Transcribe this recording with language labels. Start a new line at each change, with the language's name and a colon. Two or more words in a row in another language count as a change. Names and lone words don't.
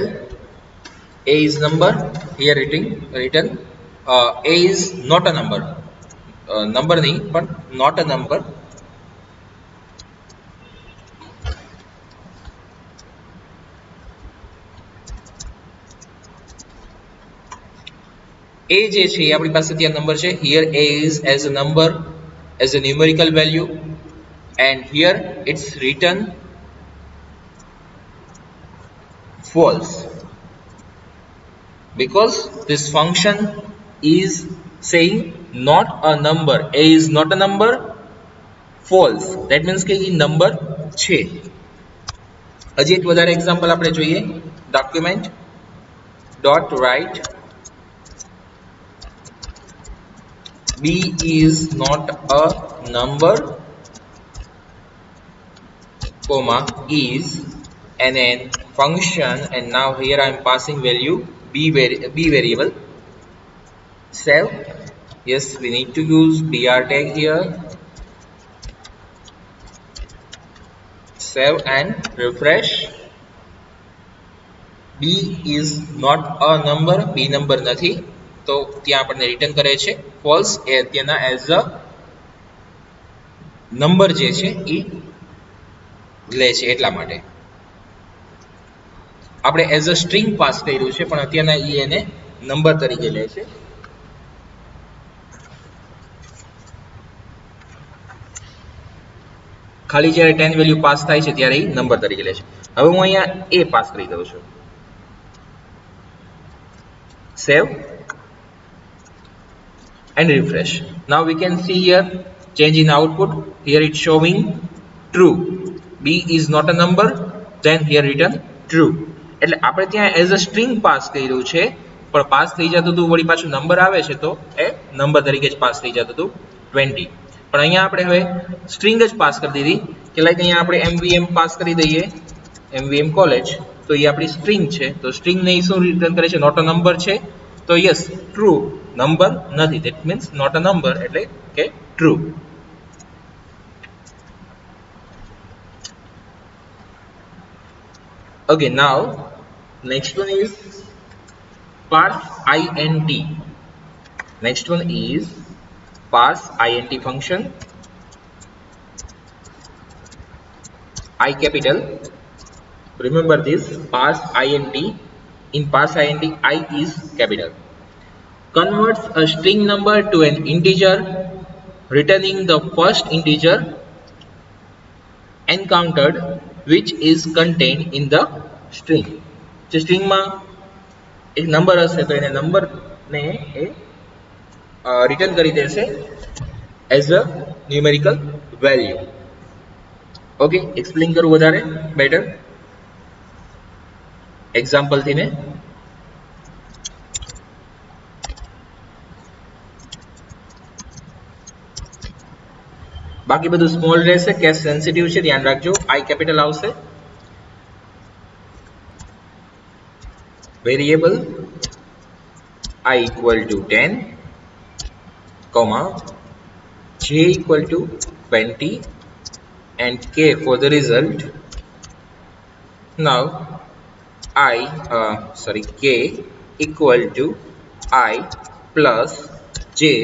English: A is number, here written A is not a number. Number nahi, but not a number.
Gujarati: A જે છે એ આપણી પાસે ત્યાં નંબર છે.
English: Here A is as a number, as a numerical value, and here it's written false because this function is saying not a number. A is not a number. False. That means
Gujarati: કે એ number છે. હજી એક વધારે એક્ઝામ્પલ આપણે જોઈએ.
English: Document dot write b is not a number, comma is an function, and now here I am passing value b variable. Save. Yes, we need to use br tag here. Save and refresh. b is not a number.
Gujarati: b number નથી, તો ત્યાં આપણને રિટર્ન કરે છે false. એ અત્યારના
English: as a number
Gujarati: જે છે એ લે છે એટલા માટે આપણે
English: as a string
Gujarati: પાસ કર્યું છે, પણ અત્યારના એને નંબર તરીકે લે છે. ખાલી જ્યારે 10 વેલ્યુ પાસ થાય છે ત્યારે એ નંબર તરીકે લે છે. હવે હું અહીંયા એ પાસ કરી દઉં છું. સેવ
English: and refresh. Now we can see here change in output. Here it's showing true. B is not a number. Then here written true.
Gujarati: એટલે આપણે ત્યાં
English: as a string
Gujarati: પાસ કર્યું છે, પણ પાસ થઈ જતું હતું વળી પાછું નંબર આવે છે તો એ નંબર તરીકે જ પાસ થઈ જતું હતું 20. પણ અહીંયા આપણે હવે સ્ટ્રિંગ જ પાસ કરી દીધી કે લાઈક અહીંયા આપણે MVM પાસ કરી દઈએ, MVM કોલેજ, તો એ આપણી સ્ટ્રિંગ છે. તો સ્ટ્રિંગને એ શું રિટર્ન કરે છે?
English: not a number
Gujarati: છે. તો
English: yes true,
Gujarati: નંબર નથી,
English: that means not a number,
Gujarati: એટલે કે ટ્રુ.
English: Okay, now next one is parse int. Next one is parse int function. I capital. Remember this, parse int. In parse int, I is capital. Converts a string number to an integer, returning the first integer encountered which is contained in the string.
Gujarati: જે સ્ટ્રિંગમાં એક નંબર હશે તો એને નંબરને એ રિટર્ન કરી દેશે
English: as a numerical value.
Gujarati: ઓકે, એક્સપ્લેન કરું વધારે બેટર એક્ઝામ્પલથી ને. બાકી બધું સ્મોલ રહેશે,
English: case sensitive
Gujarati: છે, ધ્યાન રાખજો. આઈ કેપિટલ આવશે.
English: વેરિયેબલ I equal to 10, comma j equal to 20 and k for the result. Now k equal to I plus j.